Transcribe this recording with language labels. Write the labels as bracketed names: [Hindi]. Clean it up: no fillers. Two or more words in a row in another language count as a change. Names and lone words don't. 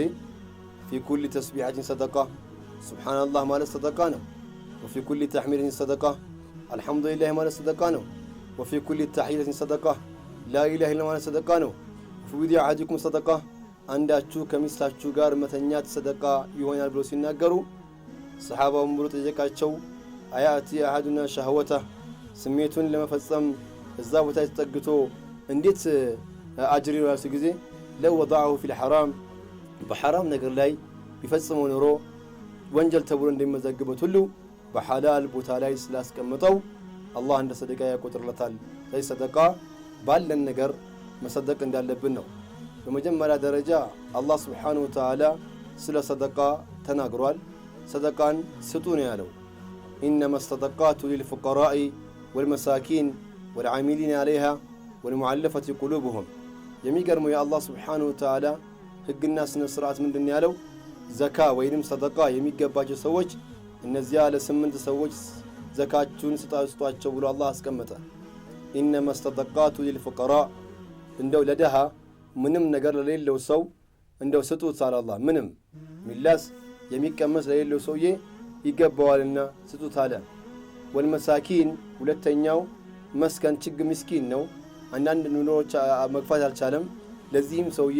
[Arabic] في كل تسبيحة صدقة [Amharic] ሱብሓነላህ ማለት ሰደቃ ነው። [Arabic] وفي كل تحميدة صدقة [Amharic] አልሐምዱሊላህ ማለት ሰደቃ ነው። [Arabic] وفي كل تحية صدقة لا إله إلا الله [Amharic] ማለት ሰደቃ ነው። [Arabic] وفي ويدع أحدكم صدقة [Amharic] አንዳችሁ ከሚስታችሁ ጋር መተኛት ሰደቃ ይሆናል ብሎ ሲናገሩ ሰሃባውን ብሎ ጠየቃቸው። [Arabic] أيأتي أحدنا شهوته [Amharic] ስሜቱን ለመፈጸም እዛ ቦታ ተጠግቶ እንዴት አጅር ይኖራል ጊዜ [Arabic] لو وضعه في الحرام [Amharic] በሐራም ነገር ላይ ቢፈጽመው ኖሮ ወንጀል ተብሎ እንደሚመዘግበት ሁሉ በሐላል ቦታ ላይ ስላስቀመጠው አላህ እንደ ሰደቃ ያቆጥርለታል። ስለዚህ ሰደቃ ባለን ነገር መሰደቅ እንዳለብን ነው። በመጀመሪያ ደረጃ አላህ [Arabic] سبحانه وتعالى [Amharic] ስለ ሰደቃ ተናግሯል። ሰደቃን ስጡ ነው ያለው። [Arabic] إنما الصدقات للفقراء والمساكين والعاملين عليها والمعلفة قلوبهم [Amharic] የሚገርመው የአላህ [Arabic] سبحانه وتعالى [Amharic] ህግና ስነ ስርዓት ምንድነው ያለው? ዘካ ወይንም ሰደቃ የሚገባቸው ሰዎች እነዚያ ለስምንት ሰዎች ዘካቸውን ስጧቸው ብሎ አላህ አስቀመጠ። [Arabic] إنما الصدقات للفقراء [Amharic] እንደው ለደሃ ምንም ነገር ለሌለው ሰው እንደው ስጡት አለ አላህ። ምንም ሚላስ የሚቀመስ ለሌለው ሰውዬ ይገባዋልና ስጡት አለ። ወልመሳኪን ሁለተኛው መስከን ችግ ምስኪን ነው። አንዳንድ ኑሮች መግፋት አልቻለም፣ ለዚህም ሰውዬ